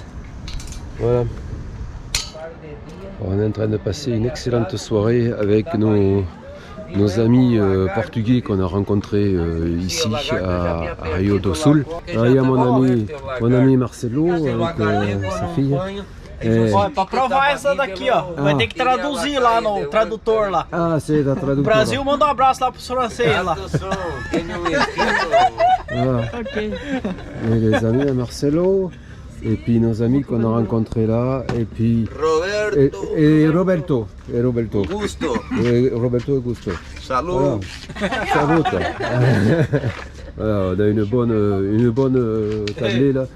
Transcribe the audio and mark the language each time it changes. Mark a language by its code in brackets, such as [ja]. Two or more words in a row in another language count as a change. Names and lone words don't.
[fr] Voilà. On est en train de passer une excellente soirée avec nos amis portugais qu'on a rencontrés ici à Rio do Sul. Là, il y a mon ami Marcelo avec sa fille. [pt] Olha, pra provar essa daqui, ó. Vai ter que traduzir lá no tradutor lá. [fr] Ah, c'est la traduction. [pt] Brasil, manda um abraço lá pros franceses lá. [fr] Voilà. Ok. Et les amis à Marcelo. Et puis nos amis qu'on a rencontrés là. Et puis. Et Roberto. Et Roberto. Gusto. Et Roberto Augusto. Salut. Voilà. Salut. Voilà, on a une bonne tablée là.